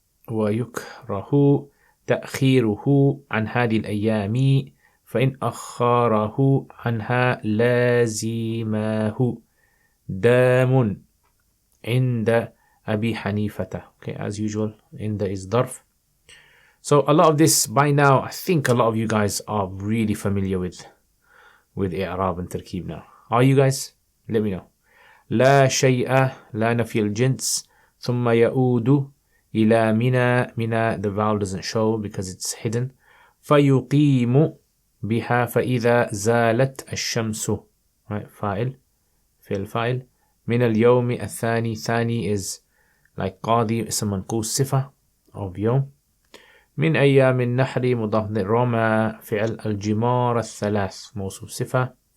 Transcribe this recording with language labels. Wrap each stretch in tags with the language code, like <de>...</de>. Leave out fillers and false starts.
<ar>ويكره تأخيره عن هذه الأيام. فإن أخره عنها لازمه دام عند أبي حنيفة.</ar> <en>Okay, as usual, عند is ظرف. So a lot of this by now, I think a lot of you guys are really familiar with إعراب and تركيب now. Are you guys? Let me know.</en> <ar>لا شيء, لا نفي الجنس. ثم يعود إلى Mina.</ar> <en>Mina, the vowel doesn't show because it's hidden.</en> <ar>فيقيم بها فإذا زالت الشمس. Right, فاعل, فعل فاعل. من اليوم الثاني. ثاني is like قاضي اسم منقوص صفة of يوم. من أيام النحر مضاف رمى فعل الجمار الثلاث موصوف صفة.</ar>